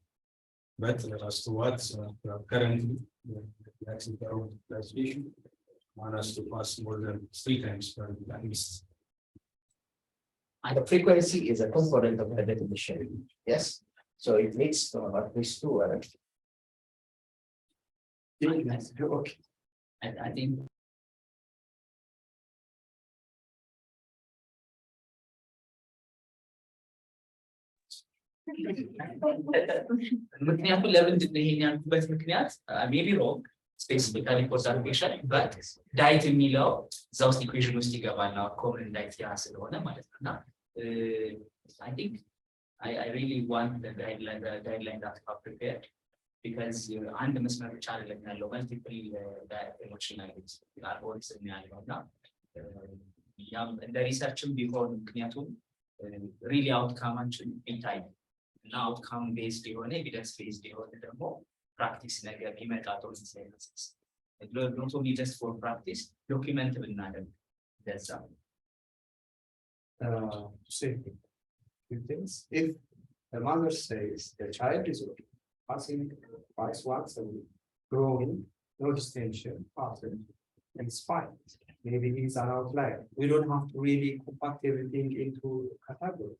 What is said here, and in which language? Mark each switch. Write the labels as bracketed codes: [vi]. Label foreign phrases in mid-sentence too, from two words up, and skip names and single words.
[en] But as to what's currently actually their own classification, want us to pass more than 3 times per at least. And the frequency is a component of the definition. Yes, so it needs to have at least 2. Okay. I think [am] ምክንያቱ ለምንድን ነው ይሄን ያልኩበት ምክንያት [en] maybe wrong specifically for that patient but diet [am] የሚለው እዛ ውስጥ ኢኩዌሽን ውስጥ ይገባል ነው [en] common diet [am] ያ ስለሆነ ማለት ነው እና [en] I think I really want the guideline that are prepared because [am] አንድ መስመር ብቻ አይደለም ያለው [en] multiple directional algorithm [am] ያለው እና ያም እንደ ሪሰርችም ቢሆን ምክንያቱም ሪሊ አውትካማችን ቢታይ እና [en] outcome based [am] የሆነ [en] evidence based [am] የሆነ ደግሞ ፕራክቲስ ነገር ቢመጣ ጥሩ [en] science not only just for practice document [am] ብናደርግ ለዛ [en] to say few things. If the mother says the child is passing twice once a week, growing, no distension, pattern, and it's fine. Maybe he's an outlier. We don't have to really compact everything into categories.